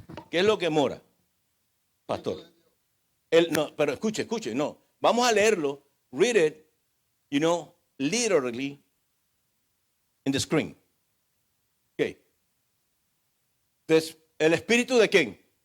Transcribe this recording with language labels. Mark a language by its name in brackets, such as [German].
[Spanish] ¿Qué es lo que mora, pastor? No, pero escuche, no. Vamos a leerlo. [English] Read it, literally in the screen. Okay. [Spanish] Entonces, ¿el Espíritu de quién?